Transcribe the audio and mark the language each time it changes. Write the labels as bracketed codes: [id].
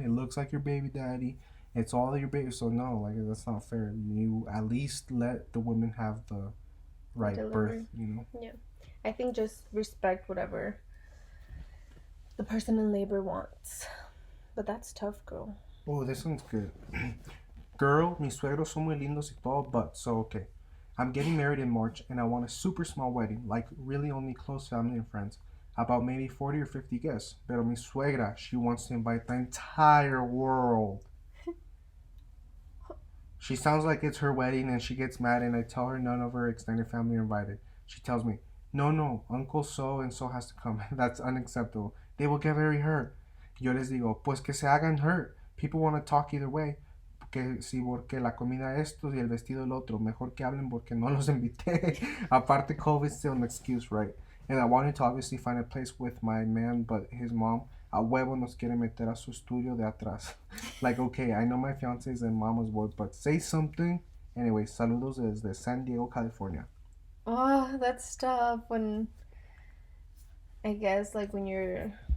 [en] It looks like your baby daddy. It's all your baby. So no, like that's not fair. You at least let the woman have the right Delivery. birth. You know. Yeah. I think just respect whatever the person in labor wants. But that's tough, girl. Oh, this one's good. [es] Girl, mis suegros son muy lindos y todo, [en] but so okay. I'm getting married in March and I want a super small wedding, like really only close family and friends. About maybe 40 or 50 guests. [es] Pero mi suegra, [en] she wants to invite the entire world. She sounds like it's her wedding and she gets mad and I tell her none of her extended family are invited. She tells me, no, Uncle so and so has to come. That's unacceptable. They will get very hurt. [es] Yo les digo, pues que se hagan hurt. [en] People want to talk either way. [es] Que si porque la comida esto y el vestido el otro. Mejor que hablen porque no los invité. Aparte, [en] COVID's still an excuse, right? And I wanted to obviously find a place with my man, but his mom [es] a huevo nos quiere meter a su estudio de atrás. [en] Like, okay, I know my fiance's and mama's board, but say something. Anyway, [es] saludos desde San Diego, California. [en] Oh, that's tough when, I guess, like when you're...